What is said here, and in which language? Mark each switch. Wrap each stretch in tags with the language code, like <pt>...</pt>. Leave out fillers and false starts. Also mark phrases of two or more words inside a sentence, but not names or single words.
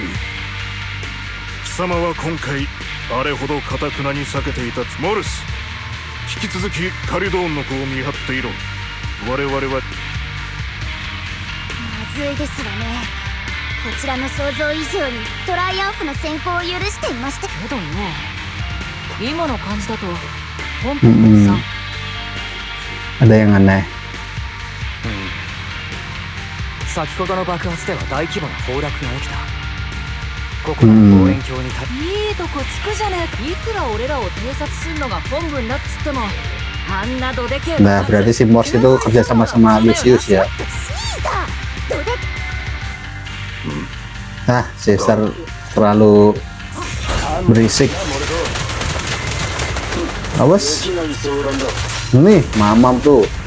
<ja>貴様は今回あれほど堅くなに避けていたモルス、引き続きカリドーンの子を見張っていろ。我々はまずいですわね。こちらの想像以上にトライアンフの先行を許していましたけどよ。今の感じだと本当にさ、</ja> <id>ada yang aneh.</id> <ja>先ほどの爆発では大規模な崩落が起きた。ここの望遠鏡にいいとこつくじゃねえか。いくら俺らを偵察するのが本分だっつっても、あんなどでけえ</ja> <id>Nah, berarti si Morse itu kerja sama sama Lucius ya. Ah, Caesar terlalu berisik. Awas. Nih, mamam tuh.</id>